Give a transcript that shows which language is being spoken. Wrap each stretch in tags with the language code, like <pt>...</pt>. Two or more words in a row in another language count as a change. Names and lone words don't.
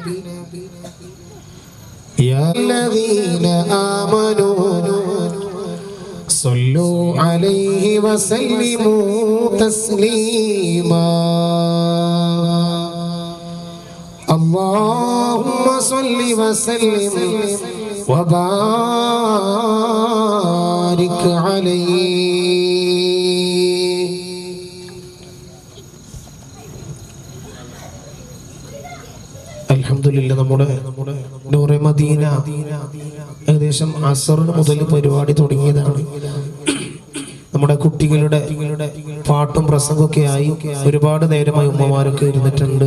<ar>يا الذين آمنوا صلوا عليه وسلموا تسليما اللهم صل وسلم وبارك عليه.</ar> <ml>അൽഹംദുലില്ലാഹ് നമ്മുടെ നൂറെ മദീന ഏകദേശം അസറിന് മുതൽ പരിപാടി തുടങ്ങിയതാണ്. നമ്മുടെ കുട്ടികളുടെ പാട്ടും പ്രസംഗമൊക്കെ ആയി ഒരുപാട് നേരമായി ഉമ്മമാരൊക്കെ ഇരുന്നിട്ടുണ്ട്.</ml>